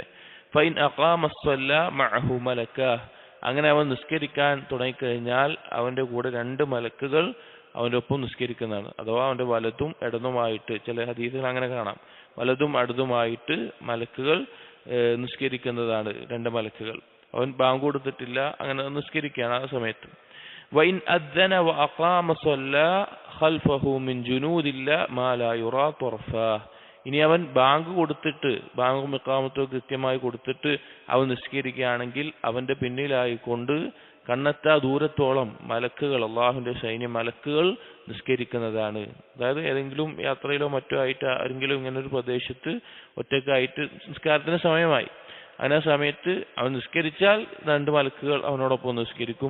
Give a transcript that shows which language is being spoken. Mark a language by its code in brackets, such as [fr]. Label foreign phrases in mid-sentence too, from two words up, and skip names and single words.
[ar] فإن أقام صلى معه ملكان, [ml] അങ്ങനെ അവൻ നിസ്കരിക്കാൻ തുടങ്ങിക്കഴിഞ്ഞാൽ അവന്റെ കൂടെ 2 മലക്കുകൾ അവൻ്റെ ഒപ്പം നിസ്കരിക്കുന്നതാണ്. അഥവാ അവൻ്റെ വലതും ഇടതുമായിട്ട്, ചില ഹദീസുകൾ അങ്ങനെ കാണാം, വലതും ഇടതുമായിട്ട് മലക്കുകൾ നിസ്കരിക്കുന്നതാണ്, രണ്ട് മലക്കുകൾ. അവൻ ബാങ്ക് കൊടുത്തിട്ടില്ല, അങ്ങനെ നിസ്കരിക്കുകയാണ് ആ സമയത്ത്. [ar] وإن أذن وأقام صلى خلفه من جنود الله ما لا يرى طرفاه. [ml] ഇനി അവൻ ബാങ്ക് കൊടുത്തിട്ട്, ബാങ്കും ഇഖാമത്തും കൃത്യമായി കൊടുത്തിട്ട് അവൻ നിസ്കരിക്കുകയാണെങ്കിൽ അവന്റെ പിന്നിലായിക്കൊണ്ട് കണ്ണെത്താ ദൂരത്തോളം മലക്കുകൾ, അള്ളാഹുവിന്റെ സൈന്യ മലക്കുകൾ നിസ്കരിക്കുന്നതാണ്. അതായത് ഏതെങ്കിലും യാത്രയിലോ മറ്റോ ആയിട്ട് ആരെങ്കിലും ഇങ്ങനെ ഒരു പ്രദേശത്ത് ഒറ്റക്കായിട്ട് നിസ്കാരത്തിന് സമയമായി, അങ്ങനെ ആ സമയത്ത് അവൻ നിസ്കരിച്ചാൽ രണ്ട് മലക്കുകൾ അവനോടൊപ്പം നിസ്കരിക്കും.